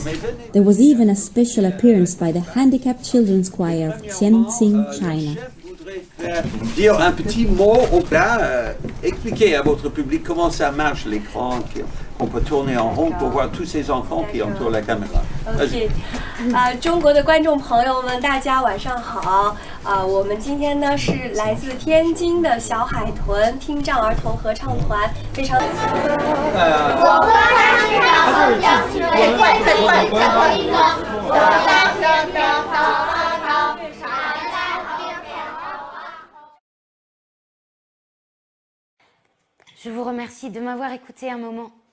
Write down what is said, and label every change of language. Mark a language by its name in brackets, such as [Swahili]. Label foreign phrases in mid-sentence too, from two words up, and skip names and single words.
[French] Mais venez. [English] There was even a special appearance by the Handicapped Children's Choir of Tianjin, China. [French] Je voudrais dire un petit mot au plat, expliquer à votre public comment ça marche l'écran, qu'on peut tourner en rond pour voir tous ces enfants qui entourent la caméra. [Chinese] OK， 中国的观众朋友们，大家晚上好。我们今天呢是来自天津的小海豚听障儿童合唱团，非常。 [French] Je vous remercie de m'avoir écouté un moment.